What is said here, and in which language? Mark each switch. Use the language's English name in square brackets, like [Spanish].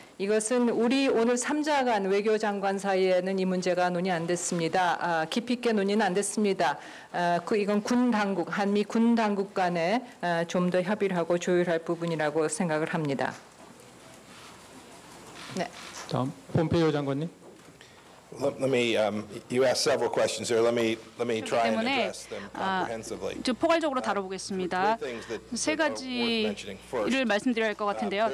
[Korean] 이것은 우리 오늘 3자 간 외교장관 사이에는 이 문제가 논의 안 됐습니다. 깊이 있게 논의는 안 됐습니다. 이건 군 당국, 한미 군 당국 간에 좀 더 협의를 하고 조율할 부분이라고 생각을 합니다. 네. 다음 폼페이오 장관님. [English] Let me, you asked several questions here. Let me try and address them comprehensively. [Korean] 포괄적으로 다뤄보겠습니다. 세 가지를 말씀드려야 할 것 같은데요.